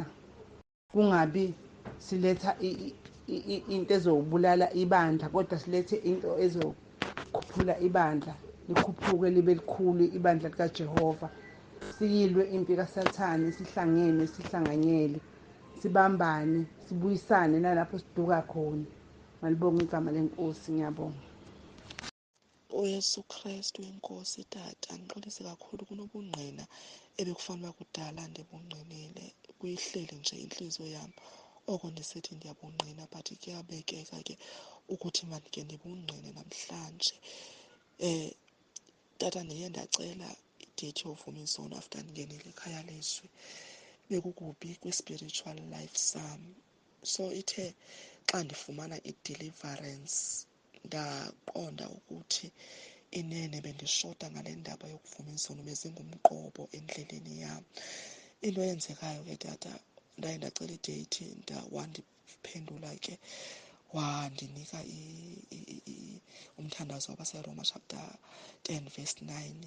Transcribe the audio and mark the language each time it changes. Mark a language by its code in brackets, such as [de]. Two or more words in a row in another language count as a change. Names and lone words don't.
[zu] Kungabi siletha into ezobulala ibandla, kodwa silethe into ezokhuphula ibandla, likhuphuke libe likhulu ibandla likaJehova. Siyilwe impi kaSathane, sihlangene, sihlanganyele, sibambane, sibuyisane nalapho siduka khona. Ngalibonga igama lenkosi. Ngiyabonga. [xh] uYesu Kristu inkosi tata, ngixolise kakhulu kunobungqina ebekufanele kudala ndibungqinile kuyihleli nje inhliziyo yam oko ndisithi ndiyabungqina, but kuyabekeka ke ukuthi mandike ndibungqine namhlanje. Tata, ndiye ndacela ideyithi yovumiso after ndingenile ikhaya lezwi, bekukubi kwi- [en] spiritual life [xh] sam. So ithe xa ndifumana i-deliverance ndaqonda ukuthi inene bendishota ngale ndaba yokuvumiso bezingumqobo endleleni yam. Into eyenzekayo ke tata, ndaye ndacela ideyithi, wandiphendula ke wandinika umthandazo wabaseRoma chapter 10 verse 9.